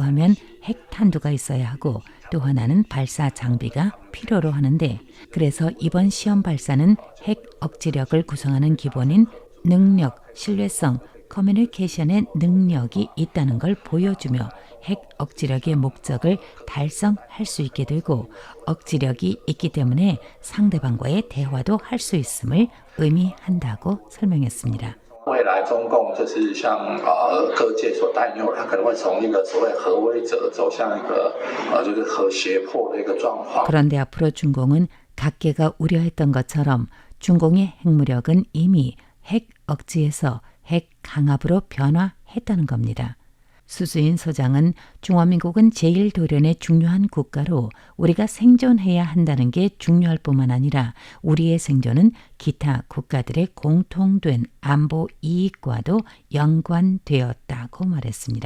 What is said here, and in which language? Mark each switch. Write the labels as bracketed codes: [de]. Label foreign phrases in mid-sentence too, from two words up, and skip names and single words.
[ko] 하면 핵탄두가 있어야 하고 또 하나는 발사 장비가 필요로 하는데 그래서 이번 시험 발사는 핵 억지력을 구성하는 기본인 능력, 신뢰성, 커뮤니케이션의 능력이 있다는 걸 보여주며 핵 억지력의 목적을 달성할 수 있게 되고 억지력이 있기 때문에 상대방과의 대화도 할 수 있음을 의미한다고 설명했습니다. [zh] 未来中共就是像各界所担忧，它可能会从一个所谓核威者走向一个就是核胁迫的一个状况。 [ko] 그런데 앞으로 중공은 각계가 우려했던 것처럼 중공의 핵무력은 이미 핵 억지에서 핵 강압으로 변화했다는 겁니다. 수수인 소장은 중화민국은 제1도련의 중요한 국가로 우리가 생존해야 한다는 게 중요할 뿐만 아니라 우리의 생존은 기타 국가들의 공통된 안보 이익과도 연관되었다고 말했습니다.